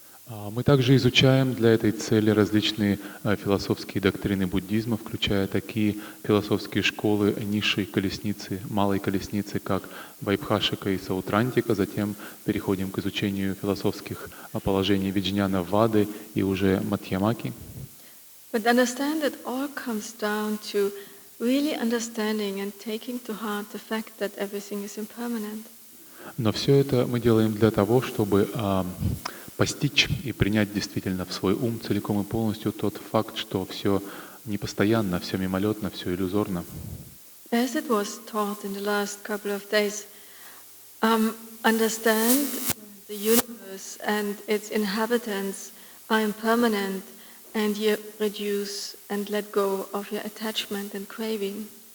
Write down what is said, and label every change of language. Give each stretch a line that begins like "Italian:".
Russian: Мы также изучаем для этой цели различные философские доктрины буддизма, включая такие философские школы низшей колесницы, малой колесницы, как Вайбхашика и Саутрантика. Затем переходим к изучению философских положений Виджняна Вады и уже Мадьямаки.
English: But understand that all comes down to really understanding and taking to heart the fact that everything is impermanent.
Russian: Но все это мы делаем для того, чтобы постичь и принять действительно в свой ум целиком и полностью тот факт, что все непостоянно, все мимолетно, все иллюзорно.
English: As it was taught in the last couple of days, understand the universe and its inhabitants are impermanent, and you reduce and let go of your attachment and craving.